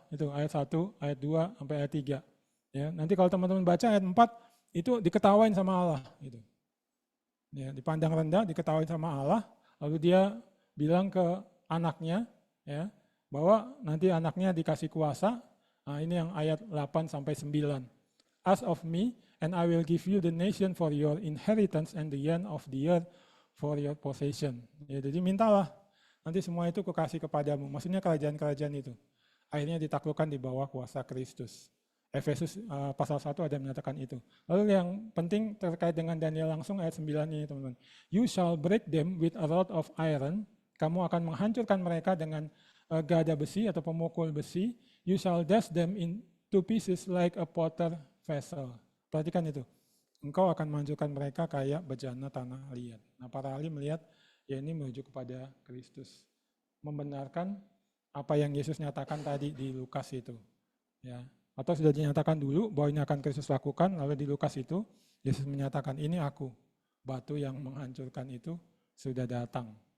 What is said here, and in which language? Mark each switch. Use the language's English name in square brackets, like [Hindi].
[Indonesian] Itu ayat 1, ayat 2, sampai ayat 3. Ya, nanti kalau teman-teman baca ayat 4, itu diketawain sama Allah. Gitu. Ya, dipandang rendah, diketawain sama Allah, lalu dia bilang ke anaknya, ya, bahwa nanti anaknya dikasih kuasa. Nah, ini yang ayat 8 sampai 9. [English] Ask of me, and I will give you the nation for your inheritance and the end of the earth for your possession. [Indonesian] Ya, jadi mintalah, nanti semua itu kukasih kepadamu. Maksudnya kerajaan-kerajaan itu. Akhirnya ditaklukkan di bawah kuasa Kristus. Efesus pasal 1 ada menyatakan itu. Lalu yang penting terkait dengan Daniel langsung ayat 9 ini teman-teman. [English] You shall break them with a rod of iron. [Indonesian] Kamu akan menghancurkan mereka dengan gada besi atau pemukul besi. [English] You shall dash them into pieces like a potter vessel. [Indonesian] Perhatikan itu. Engkau akan menghancurkan mereka kayak bejana tanah liat. Nah para ahli melihat ya ini menuju kepada Kristus. Membenarkan apa yang Yesus nyatakan tadi di Lukas itu. Ya. Atau sudah dinyatakan dulu bahwa ini akan Kristus lakukan, lalu di Lukas itu Yesus menyatakan ini aku, batu yang menghancurkan itu sudah datang.